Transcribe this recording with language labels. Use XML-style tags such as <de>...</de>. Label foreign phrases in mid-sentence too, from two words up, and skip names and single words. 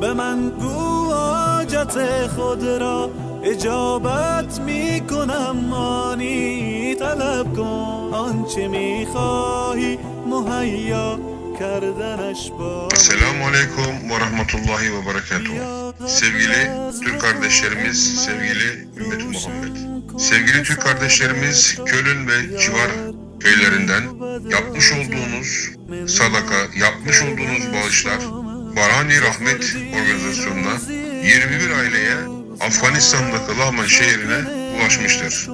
<fa>به من گو حاجت خود را اجابت می کنم، آنی طلب کن آنچه می خواهی مهیا کردنش با.</fa> <ar>السلام عليكم ورحمة الله وبركاته.</ar> <tr>Sevgili Türk kardeşlerimiz, sevgili Ümmet-i Muhammed. Sevgili Türk kardeşlerimiz, Köln ve civar köylerinden yapmış olduğunuz sadaka, yapmış olduğunuz bağışlar Barhani Rahmet organizasyonuna 21 aileye Afganistan'daki Lahman şehrine ulaşmıştır.</tr>